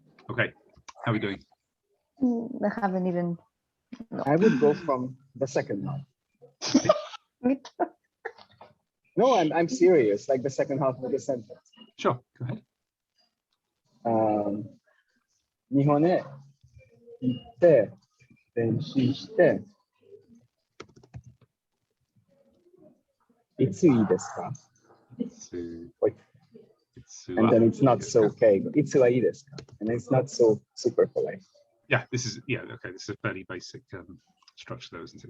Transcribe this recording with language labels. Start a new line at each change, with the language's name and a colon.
English: Okay, how are we doing? I haven't even. No. I would go from the second half. Me too. No, I'm serious. Like the second half of the sentence. Sure, go ahead.
Japanese: 日本へ行って練習していついいですか?
English: Wait. And then it's not so okay.
Japanese: いつはいいですか?
English: And it's not so super polite. Yeah, this is okay. This is a fairly basic structure, though, isn't it?